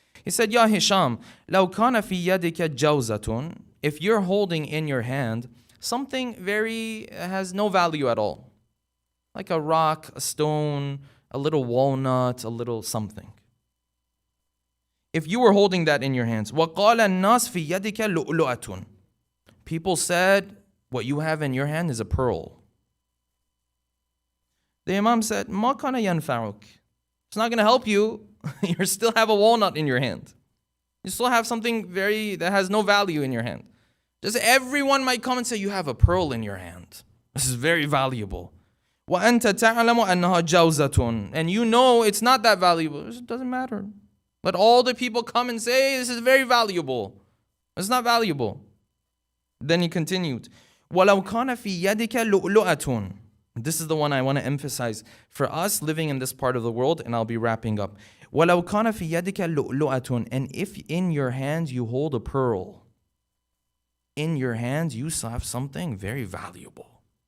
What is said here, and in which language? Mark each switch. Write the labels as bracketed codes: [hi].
[en] He said, Ya Hisham, [ar] لو كان في يدك جوزة, [en] if you're holding in your hand something has no value at all, like a rock, a stone, a little walnut, a little something. If you were holding that in your hands, [ar] وَقَالَ النَّاسِ فِي يَدِكَ لُؤْلُؤَةٌ, [en] people said, what you have in your hand is a pearl. The Imam said, [ar] مَا كَانَ يَنْفَعُكَ. [en] It's not going to help you. You still have a walnut in your hand. You still have something that has no value in your hand. Just everyone might come and say, you have a pearl in your hand. This is very valuable. [ar] وَأَنْتَ تَعْلَمُ أَنَّهَا جَوْزَةٌ, [en] and you know it's not that valuable. It doesn't matter. Let all the people come and say, this is very valuable. It's not valuable. Then he continued, [ar] وَلَوْ كَانَ فِي يَدِكَ لُؤْلُؤَةٌ. [en] This is the one I want to emphasize for us living in this part of the world, and I'll be wrapping up. [ar] وَلَوْ كَانَ فِي يَدِكَ لُؤْلُؤَةٌ, [en] and if in your hands you hold a pearl, in your hands you have something very valuable.